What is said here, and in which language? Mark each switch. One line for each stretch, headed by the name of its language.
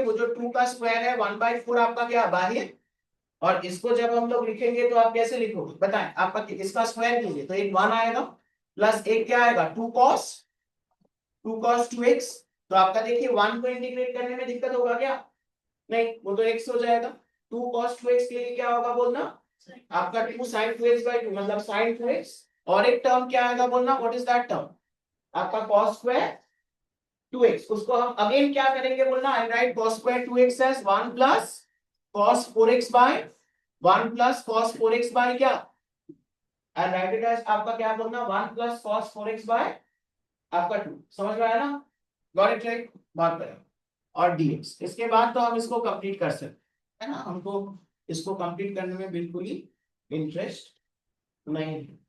Hindi: वो जो 2 का स्क्वायर है 1/4 आपका क्या बाह्य. और इसको जब हम लोग लिखेंगे तो आप कैसे लिखोगे बताएं. आपका इसका स्क्वायर कीजिए तो एक 1 आएगा. प्लस एक क्या आएगा 2 cos 2x. तो आपका देखिए 1 को इंटीग्रेट करने में दिक्कत होगा क्या. नहीं वो तो x हो जाएगा. 2 cos 2x के लिए क्या होगा बोलना. आपका 2 sin 2x/2 मतलब sin 2x. और एक टर्म क्या आएगा बोलना.
English: What is that term.
Hindi: आपका cos² 2x. उसको हम अगेन क्या करेंगे बोलना.
English: I write cos² 2x as 1 + cos 4x/1 + cos 4x by क्या. And write it as
Hindi: आपका क्या बोलना.
English: 1 + cos 4x by आपका 2.
Hindi: समझ में आया ना.
English: Got it right.
Hindi: बात करें. और dx. इसके बाद तो हम इसको कंप्लीट कर सकते हैं ना. हमको इसको कंप्लीट करने में बिल्कुल ही इंटरेस्ट नहीं.